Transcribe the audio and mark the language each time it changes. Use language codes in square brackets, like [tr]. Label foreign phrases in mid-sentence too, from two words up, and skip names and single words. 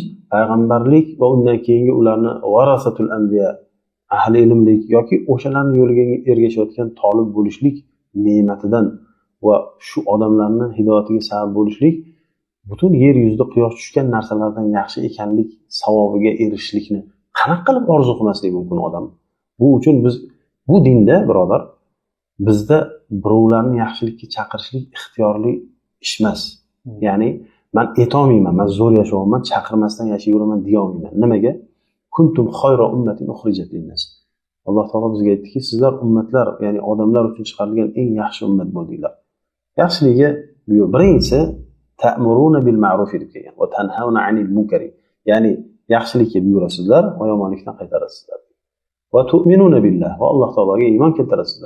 [uz] Payg'ambarlik va undan keyingi ularni [ar] ورثة الأنبياء, [uz] ahli ilmlik yoki o'shalarning yo'liga ergashayotgan tolib bo'lishlik ne'matidan va shu odamlarni hidoyatiga sabab bo'lishlik butun yer yuzida quyosh tushgan narsalardan yaxshi ekanlik savobiga erishishlikni qanaqa qilib orzu qilmaslik mumkin odam? Bu uchun biz bu dinda, birodar, bizda birovlarni yaxshilikka chaqirishlik ixtiyorli ish emas. Ya'ni men aytolmayman, men zo'r yashayapman, chaqirmasdan yashayveraman deya olmayman. Nimaga? [ar] كنتم خير أمة أخرجت للناس. [uz] Alloh taolo bizga aytdiki, sizlar ummatlar, ya'ni odamlar uchun chiqarilgan eng yaxshi ummat bo'ldinglar. Yaxshiligiga buyur. [ar] Birinchisi تأمرون بالمعروف [uz] deb kelgan va [ar] تنهون عن المنكر. [uz] Ya'ni yaxshilikka buyurasizlar va yomonlikdan qaytarasizlar. [ar] وتؤمنون بالله [uz] va Alloh taologa iymon keltirasizlar.